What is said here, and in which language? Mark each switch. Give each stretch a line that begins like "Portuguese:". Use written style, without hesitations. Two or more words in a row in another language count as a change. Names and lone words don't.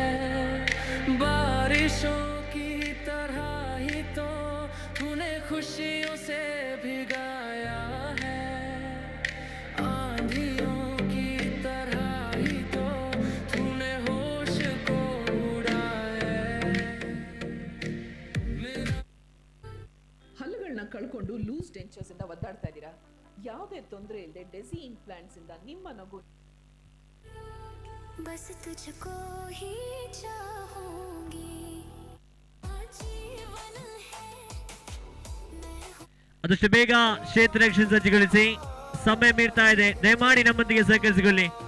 Hindi: बारिशों की तरह ही तो तूने खुशियों से भिगाया है, आंधियों की तरह ही तो तूने होश को उड़ाया है.
Kannada: ಹಲ್ಲುಗಳನ್ನ ಕಳ್ಕೊಂಡು
English: loose dentures
Kannada: ಇಂದ ಒದ್ದಾಡ್ತಾ ಇದ್ದೀರಾ? ಯಾವುದೇ ತೊಂದರೆ ಇಲ್ಲದೆ ಡೆಸಿ ಇಂಪ್ಲಾಂಟ್ಸ್ ಇಂದ ನಿಮ್ಮ ನಗು
Hindi: बस तुझको ही चाहूंगी जीवन है.
Kannada: ಆದಷ್ಟು ಬೇಗ ಕ್ಷೇತ್ರ ರಕ್ಷಣೆ ಸಜ್ಜುಗೊಳಿಸಿ. ಸಮಯ ಮೀರ್ತಾ ಇದೆ. ದಯಮಾಡಿ ನಮ್ಮೊಂದಿಗೆ ಸಹಕರಿಸಿಕೊಳ್ಳಿ.